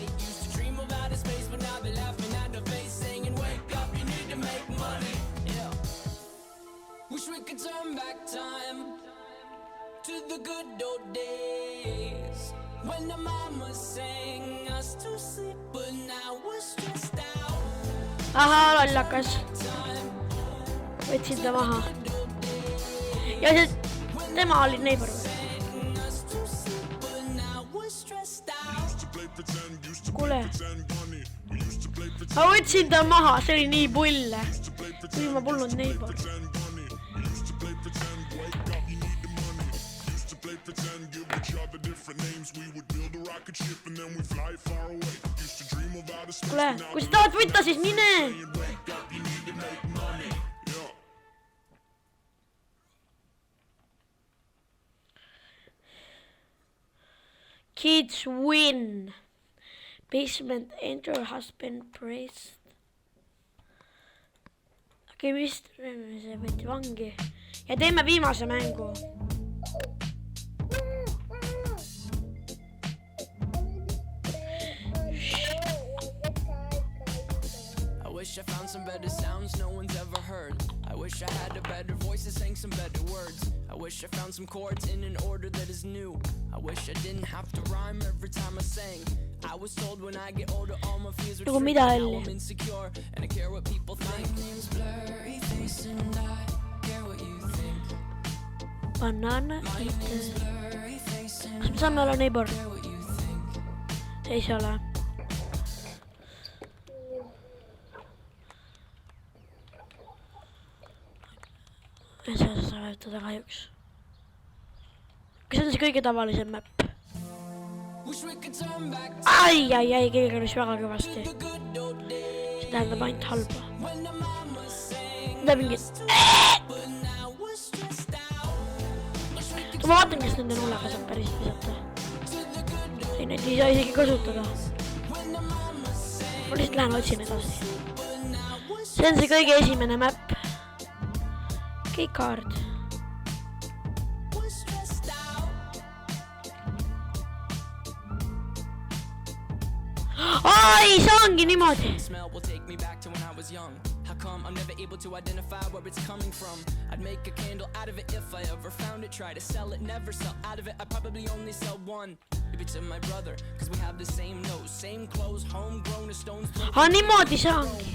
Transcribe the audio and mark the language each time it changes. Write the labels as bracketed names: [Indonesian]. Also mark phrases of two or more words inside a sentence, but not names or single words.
[English] Used to dream of outer space, but now they're laughing at the face, saying, "Wake up, you need to make money." Yeah. Wish we could turn back time to the good old days when the mama sang us to sleep, but now we're stressed out. [Estonian] Ahaa, lollakas. Võtsin ta maha. Ja see tema oli neighbor. [English] Sang us to sleep, but now we're stressed out. Used to play pretend, used to [Estonian] Kuule. [English] play pretend bunny. We used to play pretend, [Estonian] Ma võtsin ta maha, see oli nii pull. [English] used to play pretend, [Estonian] Kui ma polnud neighbor. [English] pretend bunny. We used to play pretend, wake up, you need the money. Used to play pretend, give each other different names. We would build a rocket ship and then we fly far away. Used to dream of outer space, [Estonian] Kuule, [English] but now [Estonian] kui sa tahad võtta, siis mine. [English] saying, wake up, you need to make money. Yeah. Kids win. Basement enter has been praised. [Estonian] Okei, vist see võeti vangi. Ja teeme viimase mängu. [English] I wish I found some better sounds no one's ever heard. I wish I had a better voice that sang some better words. I wish I found some chords in an order that is new. I wish I didn't have to rhyme every time I sang. I was told when I get older all my fears would [Estonian] Nagu [English] shrink. [Estonian] mida [English] Now [Estonian] oli? [English] I'm insecure and I care what people think. My name's Blurry Face and I care what you think. Banana My eater. name's Blurry Face and [Estonian] Kas me saame olla neighbor? [English] I care what you think. [Estonian] Ei saa ole. Ei saa seda vajutada kahjuks. Kas on see kõige tavalisem map? [English] Wish we could turn back [Estonian] Ai, keegi kõnis väga kõvasti. [English] to the good old days [Estonian] See tähendab ainult halba. [English] when the mama sang. [Estonian] Mida mingi... [English] But now we're stressed out. [Estonian] Ma vaatan, kas nende nullega saab päris visata. Ei, neid ei saa isegi kasutada. Ma lihtsalt lähen otsin edasi. See on see kõige esimene map. Keycard. [English] We're stressed out. [Estonian] Ai, see ongi niimoodi. [English] Smell will take me back to when I was young. How come I'm never able to identify where it's coming from? I'd make a candle out of it if I ever found it. Try to sell it, never sell out of it. I probably only sell one. Maybe to my brother, cause we have the same nose, same clothes, homegrown, a stone's throw. [Estonian] Niimoodi see ongi.